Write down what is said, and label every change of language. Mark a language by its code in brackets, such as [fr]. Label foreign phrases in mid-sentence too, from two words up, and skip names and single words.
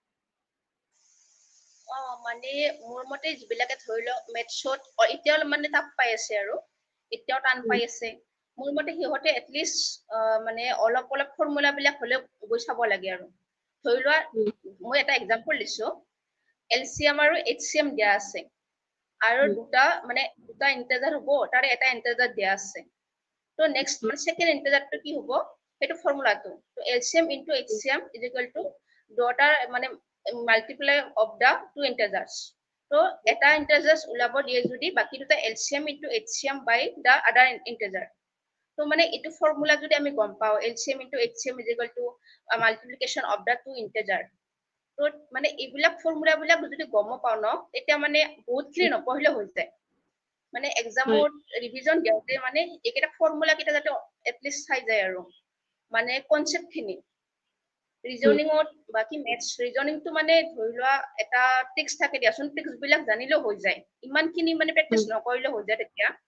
[as] মানে মোৰ মতে যিবিলাকে ধৰি লওক মেথছত এতিয়াও মানে টাফ পাই আছে আৰু এতিয়াও টান পাই আছে মোৰ মতে সিহঁতে এটলিষ্ট মানে অলপ ফৰ্মুলা বিলাক হ'লেও গৈ চাব লাগে আৰু ধৰি লোৱা মই এটা এক্সাম্পল দিছো LCM আৰু HCM দিয়া আছে আৰু দুটা ইন্টিজাৰ হ'ব তাৰে এটা ইন্টিজাৰ দিয়া আছে তো নেক্সট মানে সেকেন্ড ইন্টিজাৰটো কি হ'ব সেইটো ফৰ্মুলাটো তো [en] LCM into HCM is equal to [as] দুটাৰ মানে [en] multiply of the two integers [as] তো এটা ইন্টিজাৰ্স ওলাব দিয়ে যদি বাকি দুটা [en] LCM into HCM by the other integer [as] তো মানে এইটো ফৰ্মুলা যদি আমি গম পাও [en] LCM into HCM is equal to multiplication of the two integer [as] তো মানে এইবিলাক ফৰ্মুলা বিলাক যদি গম পাও ন তেতিয়া মানে বহুতখিনি নপঢ়িলে হৈ যায় মানে এক্সামত ৰিভিজন দিওঁতে মানে এইকেইটা ফৰ্মুলা কেইটা যাতে এটলিষ্ট চাই যায় আৰু মানে কনসেপ্ট খিনি ৰিজনিঙত বাকি মেথছ ৰিজনিংটো মানে ধৰি লোৱা এটা ট্ৰিক্স থাকে দিয়াচোন ট্ৰিক্স বিলাক জানিলেও হৈ যায় ইমানখিনি মানে প্ৰেক্টিচ নকৰিলেও হৈ যায় তেতিয়া